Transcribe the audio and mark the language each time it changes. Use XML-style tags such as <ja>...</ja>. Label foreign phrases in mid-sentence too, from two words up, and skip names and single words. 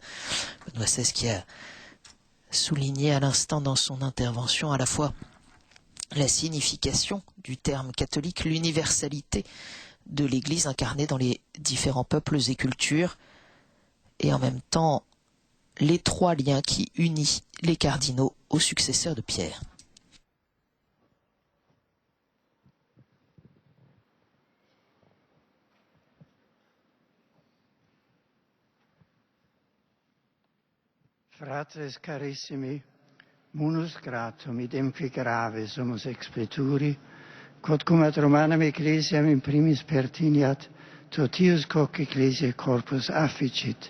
<fr>Benoît XVI qui a souligné à l'instant dans son intervention à la fois la signification du terme catholique, l'universalité de l'Église incarnée dans les différents peuples et cultures, et en même temps l'étroit lien qui unit les cardinaux aux successeurs de Pierre.</fr> <la>Fratres carissimi, munus gratum idem qui grave sumus expleturi, quod cum ad Romanam Ecclesiam in primis pertiniat, totius coc Ecclesiae corpus afficit.</la>